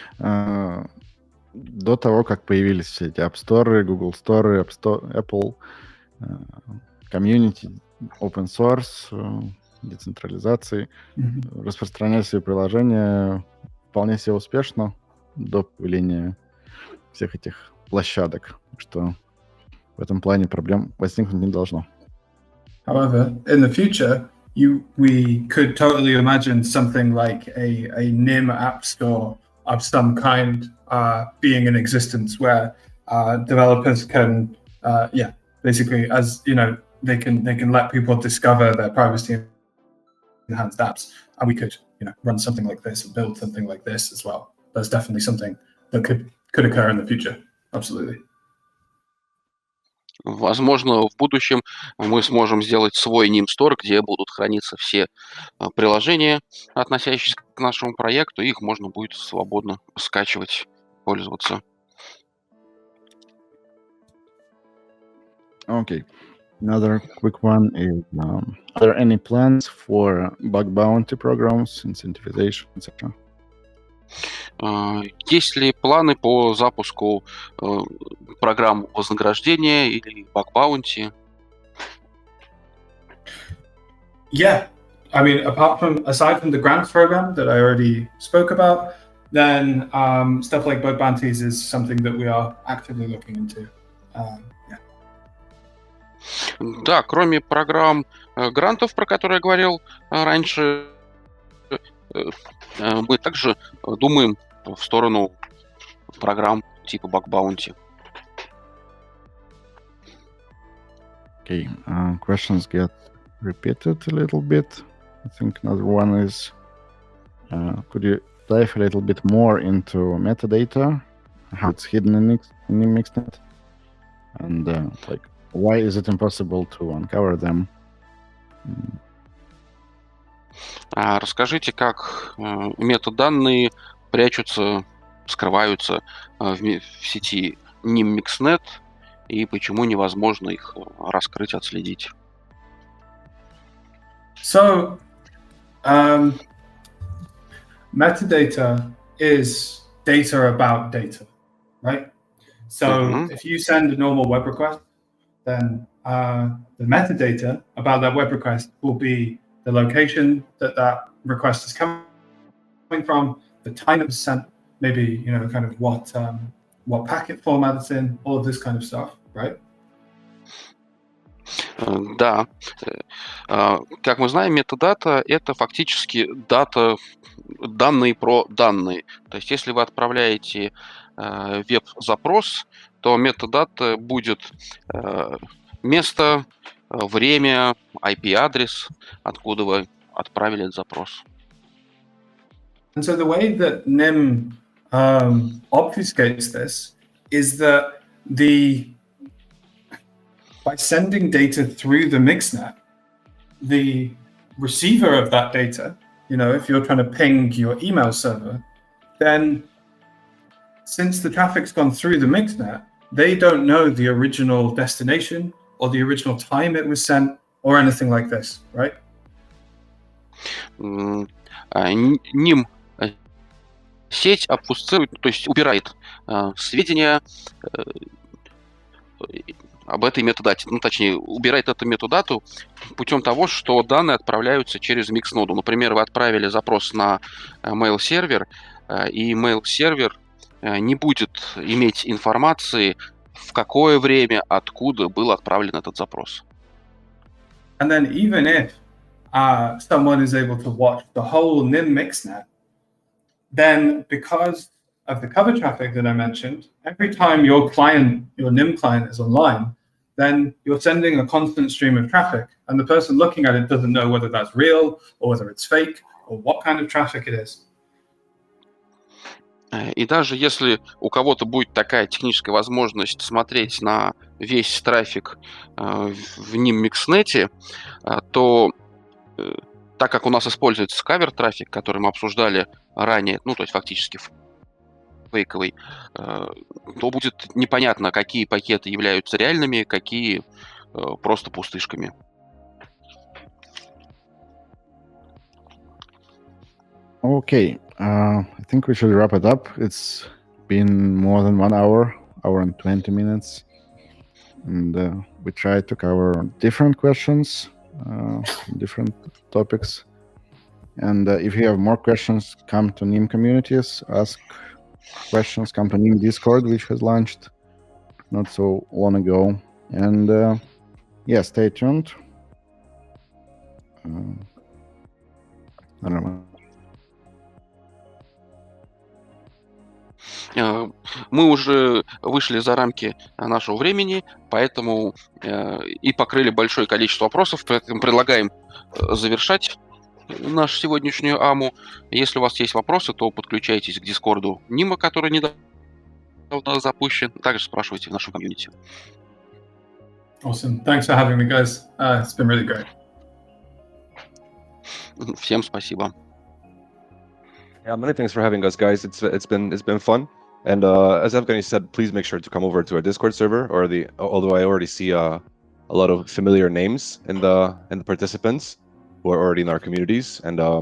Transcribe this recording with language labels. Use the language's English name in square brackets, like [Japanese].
[Russian] До того, как появились все эти App Store, Google Store, Apple, комьюнити, open source, децентрализации, распространять свои приложения вполне себе успешно до появления всех этих площадок, что в этом плане проблем возникнуть не должно. [English] However, in the future, we could totally imagine something like a Nym app store of some kind being in existence where developers can, basically, as they can let people discover their privacy enhanced apps, and we could run something like this and build something like this as well. That's definitely something that could occur in the future. Absolutely. [Russian] Возможно, в будущем мы сможем сделать свой Nym Store, где будут храниться все приложения, относящиеся к нашему проекту, и их можно будет свободно скачивать, пользоваться. [English] Okay. Another quick one is, are there any plans for bug bounty programs, incentivization, etc.? [Russian] Есть ли планы по запуску программ вознаграждения или баг-баунти? [English] Yeah, I mean, aside from the grants program that I already spoke about, then stuff like bug bounties is something that we are actively looking into. Yeah. [Russian] Да, кроме программ грантов, про которые я говорил раньше, мы также думаем в сторону программ типа баг-баунти. [English] Okay, questions get repeated a little bit. I think another one is, could you dive a little bit more into metadata, how it's hidden in Nym Mixnet, and like why is it impossible to uncover them? [Russian] Расскажите, как метаданные прячутся, скрываются в сети Nym Mixnet и почему невозможно их раскрыть, отследить. [English] So, metadata is data about data, right? So if you send a normal web request, then the metadata about that web request will be the location that request is coming from, the time it was sent, maybe kind of what packet format it's in, all of this kind of stuff, right? [Russian] Да. Как мы знаем, метадата — это фактически данные про данные. То есть если вы отправляете веб-запрос, то метадата будет место, время, IP-адрес, откуда вы отправили этот запрос. [English] And so the way that Nym obfuscates this is that by sending data through the mixnet, the receiver of that data, if you're trying to ping your email server, then since the traffic's gone through the mixnet, they don't know the original destination or the original time it was sent or anything like this, right? [Russian] Nym сеть обфусцирует, то есть убирает сведения об этой метадате, точнее, убирает эту метадату путем того, что данные отправляются через микс-ноду. Например, вы отправили запрос на mail-сервер, и mail-сервер не будет иметь информации, в какое время, откуда был отправлен этот запрос. [English] And then even if someone is able to watch the whole Nym mixnet, then because of the cover traffic that I mentioned, every time your Nym client is online, then you're sending a constant stream of traffic, and the person looking at it doesn't know whether that's real or whether it's fake or what kind of traffic it is. [Russian] И даже если у кого-то будет такая техническая возможность смотреть на весь трафик в Nym Mixnet, то так как у нас используется кавер-трафик, который мы обсуждали ранее, то есть фактически фейковый, то будет непонятно, какие пакеты являются реальными, какие просто пустышками. [English] Okay, I think we should wrap it up. It's been more than 1 hour and 20 minutes. And we tried to cover different questions, different topics. And if you have more questions, come to Nym communities, ask questions, come to Nym Discord, which was launched not so long ago. And yeah, stay tuned. I don't know. [Russian] Мы уже вышли за рамки нашего времени, поэтому и покрыли большое количество вопросов, поэтому предлагаем завершать нашу сегодняшнюю АМУ. Если у вас есть вопросы, то подключайтесь к Дискорду Нима, который недавно запущен. Также спрашивайте в нашем комьюнити. [English] Awesome. Thanks for having me, guys. It's been really great. [Russian] Всем спасибо. [English] Yeah, many thanks for having us, guys. It's been fun. And as Evgeny said, please make sure to come over to our Discord server, although I already see a lot of familiar names in the participants who are already in our communities. And